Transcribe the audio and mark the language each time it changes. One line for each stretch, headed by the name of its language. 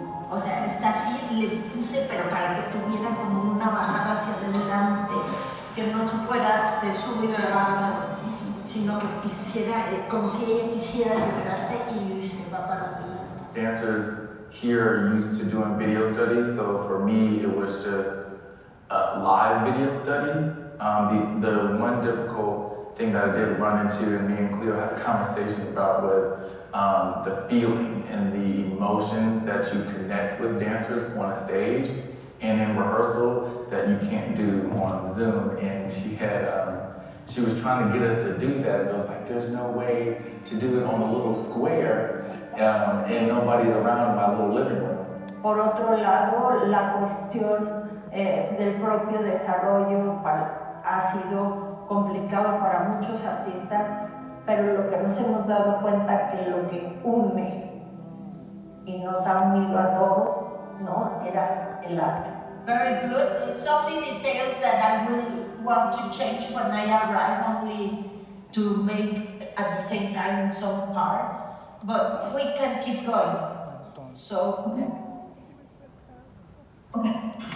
Spanish: O sea, esta sí le puse, pero para que tuviera como una bajada hacia adelante, que no fuera de subir a bajar, sino que quisiera, como si ella quisiera liberarse y se va para adelante.
English: Dancers here are used to doing video studies, so for me it was just a live video study. The one difficult thing that I did run into, and me and Clio had a conversation about, was the feeling and the emotion that you connect with dancers on a stage and in rehearsal that you can't do on Zoom. And she was trying to get us to do that, and it was like, there's no way to do it on a little square and nobody's around my little living room.
Spanish: Por otro lado, la cuestión del propio desarrollo ha sido complicado para muchos artistas, pero lo que nos hemos dado cuenta que lo que une y nos ha unido a todos, ¿no? Era el arte.
English: Very good. It's only details that I will want to change when I arrive, only to make at the same time some parts, but we can keep going. So, okay.